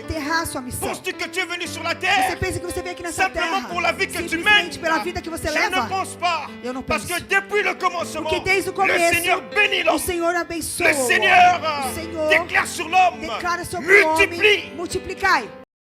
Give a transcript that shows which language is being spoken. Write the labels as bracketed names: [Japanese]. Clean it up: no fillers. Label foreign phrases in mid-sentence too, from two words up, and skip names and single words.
[Portuguese] enterrar a sua missão? [French] Penses-tu que tu es venu sur la [Portuguese] Você [French] terre [Portuguese] pensa que você veio aqui nessa [French] simplement [Portuguese] terra [French] pour la vie que tu [Portuguese] simplesmente [French] mènes? [Portuguese] pela vida que você [French] Je ne [Portuguese] leva? [French] pense pas. [Portuguese] Eu não [French] Parce [Portuguese] penso. [French] que depuis le commencement, [Portuguese] Porque desde o [French] le [Portuguese] começo, [French] Seigneur bénit [Portuguese] o [French] l'homme. [Portuguese] Senhor abençoa [French] Le [Portuguese] o [French] Seigneur [Portuguese] homem. O Senhor [French] déclare sur l'homme: [Portuguese] declara sobre o homem: [French] multiplie. [Portuguese] multiplicai.